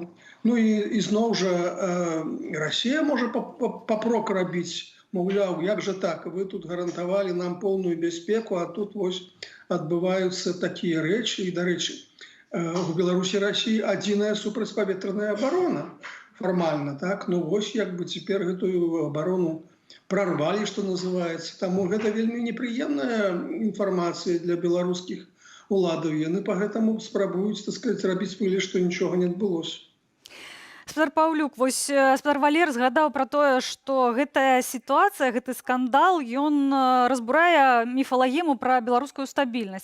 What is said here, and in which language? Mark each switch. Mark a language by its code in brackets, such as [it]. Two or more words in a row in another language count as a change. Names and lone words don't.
[be] Ну і зноў жа Расія можа папрок рабіць, маўляў, як жа так, вы тут гарантавалі нам поўную бяспеку, а тут вось адбываюцца такія рэчы. І, дарэчы, у Беларусі Расіі адзіная супрацьпаветраная абарона фармальна, так? Ну вось як бы цяпер гэтую абарону прорвали, [ru] что называется. [be] Таму гэта вельмі непрыемная інфармацыя для беларускіх уладаў. Яны поэтому спрабуюць, [ru] так сказать, [be] рабіць выгляд, што нічога не адбылося. Спадар Паўлюк, вось спадар Валер згадаў пра тое, што гэтая сітуацыя, гэты скандал, ён разбурае міфалагему пра беларускую стабільнасць.